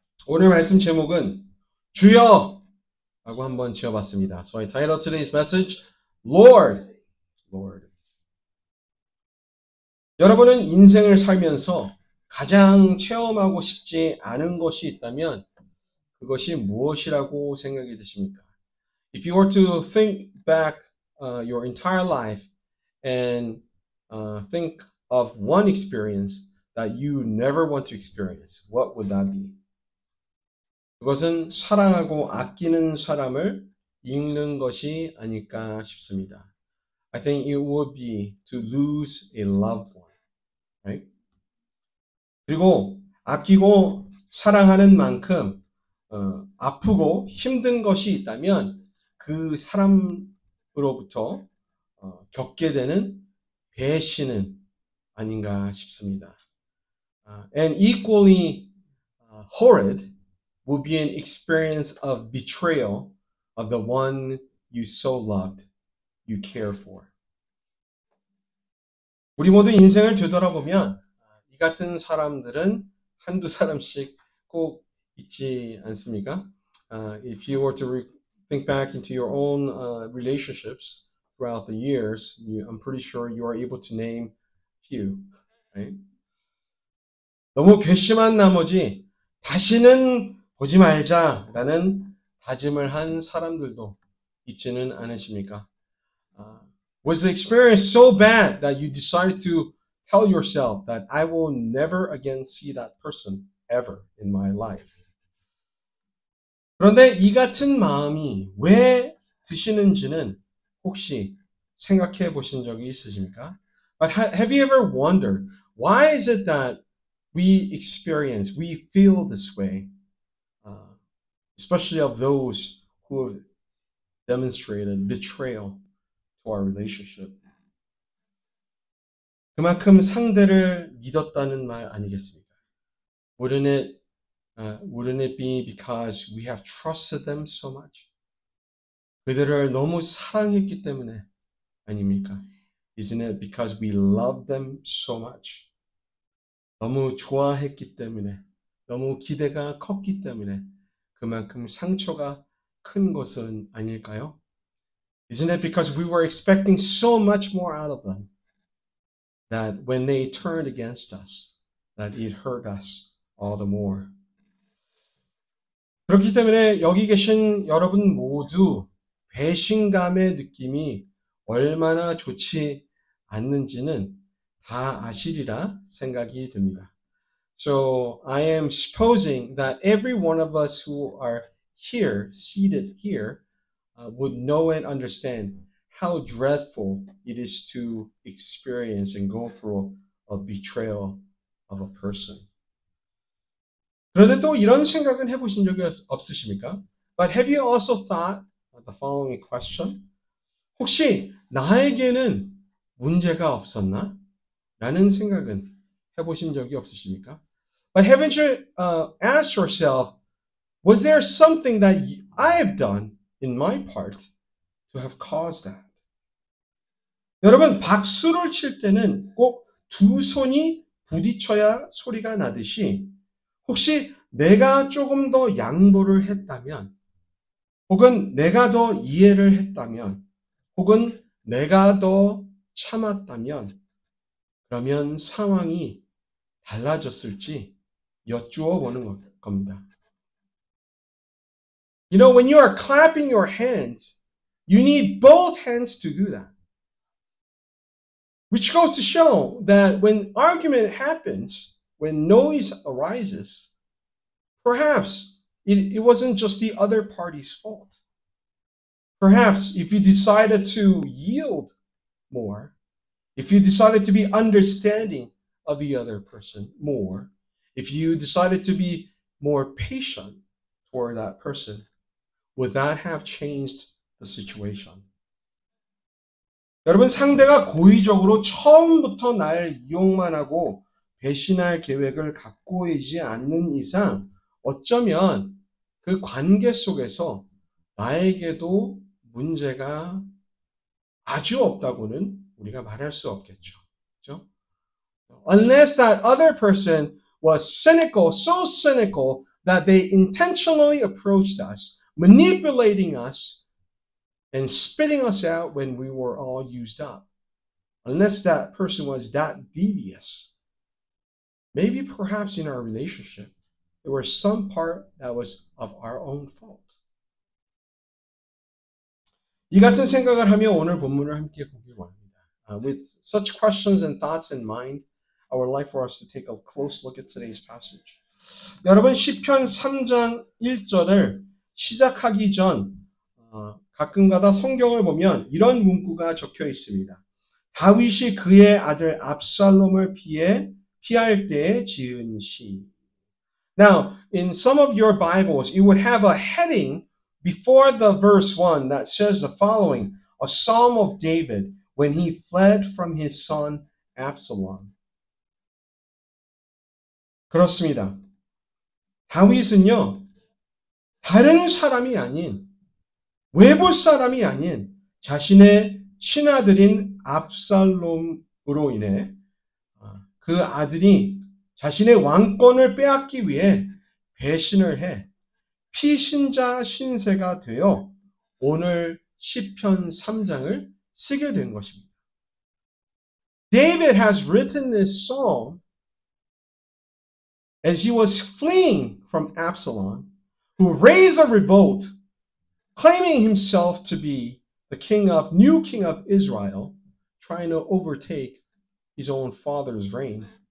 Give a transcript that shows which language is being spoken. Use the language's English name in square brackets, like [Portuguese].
[Korean] 오늘 말씀 제목은 주여 라고 한번 지어봤습니다. [English] So I titled today's message, Lord. Lord. [Korean] 여러분은 인생을 살면서 가장 체험하고 싶지 않은 것이 있다면 그것이 무엇이라고 생각이 드십니까? [English] If you were to think back your entire life and think of one experience that you never want to experience, what would that be? [Korean] 그것은 사랑하고 아끼는 사람을 잃는 것이 아닐까 싶습니다. [English] I think it would be to lose a loved one. Right? [Korean] 그리고 아끼고 사랑하는 만큼 아프고 힘든 것이 있다면 그 사람으로부터 겪게 되는 배신은 아닌가 싶습니다. [English] And equally horrid will be an experience of betrayal of the one you so loved, you care for. [Korean] 우리 모두 인생을 되돌아보면 이 같은 사람들은 한두 사람씩 꼭 있지 않습니까? [English] If you were to think back into your own relationships throughout the years, I'm pretty sure you are able to name few. Right? [Korean] 너무 괘씸한 나머지 다시는 보지 말자라는 다짐을 한 사람들도 있지는 않으십니까? [English] Was the experience so bad that you decided to tell yourself that I will never again see that person ever in my life? [Korean] 그런데 이 같은 마음이 왜 드시는지는 혹시 생각해 보신 적이 있으십니까? [English] But have you ever wondered why is it that we feel this way? Especially of those who have demonstrated betrayal to our relationship. [Korean] 그만큼 상대를 믿었다는 말 아니겠습니까? [English] Wouldn't it be because we have trusted them so much? [Korean] 그들을 너무 사랑했기 때문에 아닙니까? [English] Isn't it because we love them so much? [Korean] 너무 좋아했기 때문에, 너무 기대가 컸기 때문에 그만큼 상처가 큰 것은 아닐까요? [English] Isn't it because we were expecting so much more out of them that when they turned against us, that it hurt us all the more? [Korean] 그렇기 때문에 여기 계신 여러분 모두 배신감의 느낌이 얼마나 좋지 않는지는 다 아시리라 생각이 듭니다. [English] So I am supposing that every one of us who are here, seated here, would know and understand how dreadful it is to experience and go through a betrayal of a person. [Korean] 그런데 또 이런 생각은 해보신 적이 없으십니까? [English] But have you also thought the following question? [Korean] 혹시 나에게는 문제가 없었나? 라는 생각은 해보신 적이 없으십니까? [English] But haven't you asked yourself, was there something that I have done in my part to have caused that? [Korean] 여러분, 박수를 칠 때는 꼭 두 손이 부딪혀야 소리가 나듯이 혹시 내가 조금 더 양보를 했다면 혹은 내가 더 이해를 했다면 혹은 내가 더 참았다면 그러면 상황이 달라졌을지 여쭈어 보는 겁니다. [English] You know, when you are clapping your hands, you need both hands to do that. Which goes to show that when argument happens, when noise arises, perhaps it wasn't just the other party's fault. Perhaps if you decided to yield more, if you decided to be understanding of the other person more, if you decided to be more patient toward that person, would that have changed the situation? [Korean] 여러분, 상대가 고의적으로 처음부터 날 이용만 하고 배신할 계획을 갖고 있지 않는 이상 어쩌면 그 관계 속에서 나에게도 문제가 아주 없다고는 우리가 말할 수 없겠죠. [English] Unless that other person was cynical, so cynical that they intentionally approached us, manipulating us and spitting us out when we were all used up. Unless that person was that devious. Maybe perhaps in our relationship, there was some part that was of our own fault. [Korean] 이 같은 생각을 하며 오늘 본문을 함께 보기 원합니다. [English] With such questions and thoughts in mind, I would like for us to take a close look at today's passage. [Korean] 여러분 시편 3장 1절을 시작하기 전 가끔가다 성경을 보면 이런 문구가 적혀 있습니다. 다윗이 그의 아들 압살롬을 피할 때에 지은 시. [English] Now, in some of your Bibles, it would have a heading before the verse 1 that says the following, a psalm of David when he fled from his son Absalom. [Korean] 그렇습니다. 다윗은요, 다른 사람이 아닌, 외부 사람이 아닌 자신의 친아들인 압살롬으로 인해 그 아들이 자신의 왕권을 빼앗기 위해 배신을 해 피신자 신세가 되어 오늘 시편 3장을 쓰게 된 것입니다. [English] David has written this psalm as he was fleeing from Absalom, who raised a revolt, claiming himself to be the new king of Israel, trying to overtake his own father's reign.